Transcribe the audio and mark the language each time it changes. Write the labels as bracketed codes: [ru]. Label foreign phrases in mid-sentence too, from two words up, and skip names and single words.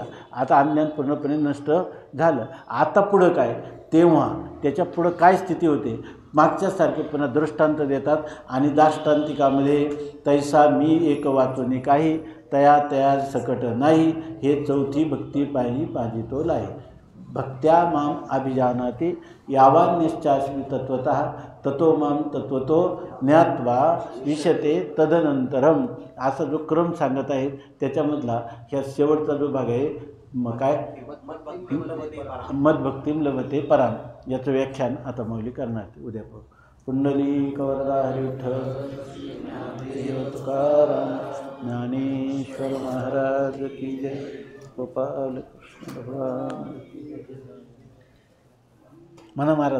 [mr] आता अज्ञान पूर्णपणे नष्ट झालं. आता पुढं काय, तेव्हा त्याच्या पुढं काय स्थिती होते, मागच्यासारखे पुन्हा दृष्टांत देतात. आणि दाष्टांतिकामध्ये तैसा मी एक वाचोनी काही, तया तया सकट नाही, हे चौथी भक्ती पाहिली पाजितो लाई. [sa] भक्त्या माम अभिजानाति यावान्यश्चास्मि तत्वतः, ततो माम तत्वतो ज्ञात्वा विशते तदनंतरम. [mr] असा जो क्रम सांगत आहे त्याच्यामधला ह्या शेवटचा जो भाग आहे काय, [sa] मदभक्तिम लभते पराम, [mr] याचं व्याख्यान आता मौली करणार उद्या. पुंडलिक वरदा हरी विठ्ठल तुकाराम ज्ञानेश्वर [hi] महाराज की जय. [mr] गोपाल कृष्ण भगवान म्हणा महाराज.